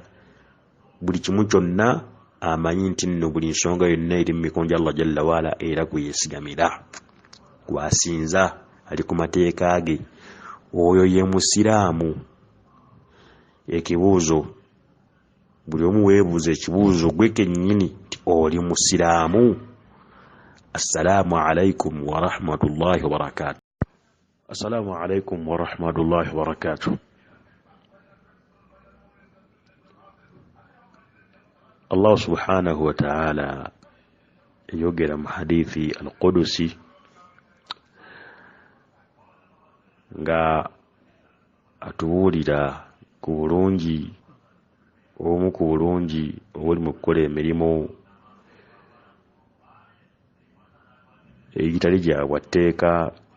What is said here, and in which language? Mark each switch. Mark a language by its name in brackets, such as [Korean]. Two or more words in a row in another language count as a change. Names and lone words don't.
[Ganda] Buli kimu kyonna amanyi nti nno buli nsonga yonna eri mu mikono [Arabic] الله جل وعلا [Ganda] era gweyesigamira, gwasinza, ali ku mateeka ge. Oyo ye musiraamu. Ekibuuzo, buli omu weebuuza ekibuuzo gwe kennyini nti oli musiraamu? [Arabic] السلام عليكم ورحمة الله وبركاته. السلام عليكم ورحمة الله وبركاته. الله سبحانه وتعالى [Ganda] yogera mu [Arabic] حديث القدسي [Ganda] nga atubuulira ku bulungi, obumu ku bulungi obuli mu kukola emirimu egitali gya bwatteeka.